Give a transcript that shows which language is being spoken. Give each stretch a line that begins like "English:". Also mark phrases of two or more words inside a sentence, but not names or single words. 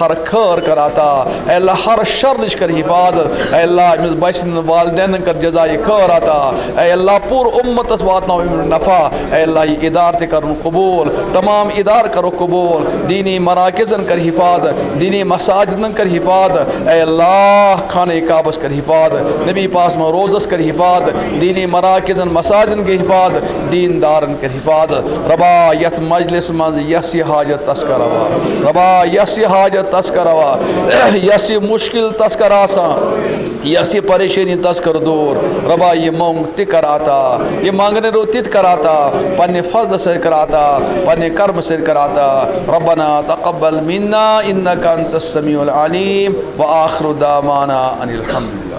Kashmiri: ہر خٲر کر عطا اے اللہ ہر شر نِش کر حفاظت اے اللہ أمِس بچہِ سٕنٛدٮ۪ن والدینن کر جزایہِ خٲر عطا اے اللہ پوٗرٕ اُمتس واتناو امیُک نفع اے اللہ یہِ اِدارٕ تہِ کرُن قبوٗل تمام اِدارٕ کرو قبوٗل دیٖنی مراکزن کر حفاظت دیٖنی مساجدن کر حفاظت اے اللہ خانہ کعبس کر حفاظت نبی پاس میں روزس کر حفاظت دینی مراکزن مساجدن کے حفاظت دین دارن کر حفاظت ربا یت مجلس مز یس یہ حاجت تس کروا ربا یس یہ حاجت تس کروا یس یہ مشکل تس کر آسان یس یہ پریشانی تس کر دور ربا یہ مونگ تہ کر عطا یہ مانگنے رو تت کر عطا پنہ فضل سے کر عطا پنہ کرم سے کر عطا
Arabic: ربنا تقبل منا انك انت السميع العليم واخر دعوانا ان الحمد